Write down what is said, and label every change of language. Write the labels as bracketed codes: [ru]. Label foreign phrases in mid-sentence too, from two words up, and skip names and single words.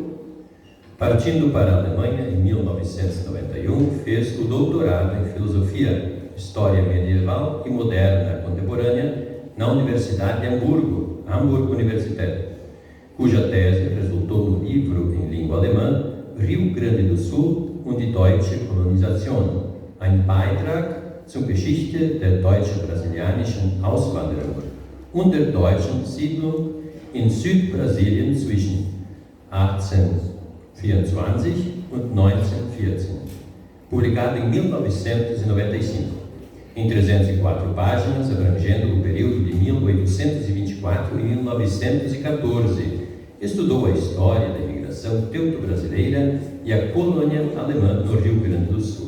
[pt] Partindo para a Alemanha, em 1991, fez o doutorado em Filosofia, História Medieval e Moderna Contemporânea na Universidade de Hamburgo, Hamburg Universität, cuja tese resultou no livro em língua alemã Rio Grande do Sul und die deutsche Kolonisation, ein Beitrag zur Geschichte der deutsch-brasilianischen Auswanderung und der deutschen Siedlung in Südbrasilien zwischen 1824 und 1914, publicado em 1995, em 304 páginas, abrangendo o período de 1824 e 1914. Estudou a história da imigração teuto-brasileira e a colônia alemã no Rio Grande do Sul.